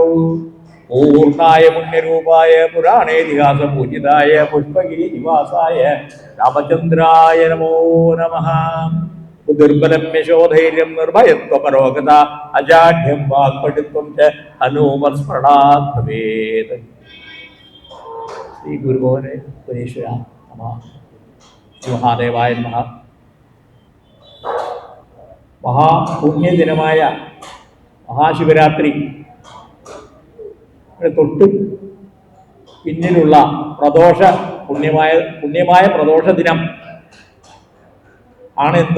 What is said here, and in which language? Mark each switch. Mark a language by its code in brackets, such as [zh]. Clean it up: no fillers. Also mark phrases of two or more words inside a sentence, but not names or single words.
[sa] पूर्णाय पुण्यरूपाय पुराणेतिहासपूजिताय पुष्पगिरिनिवासाय रामचन्द्राय नमो नमः। दुर्बलं यशोधैर्यं निर्भयत्वपरोगता अजाढ्यं वाक्पटुत्वं च हनुमत्स्मरणात् भवेत्। श्री गुरुभुवनेश्वराय नमः। महादेवाय नमः। [ml] മഹാപുണ്യദിനമായ മഹാശിവരാത്രി തൊട്ട് പിന്നിലുള്ള പുണ്യമായ പ്രദോഷ ദിനം ആണിന്ന്.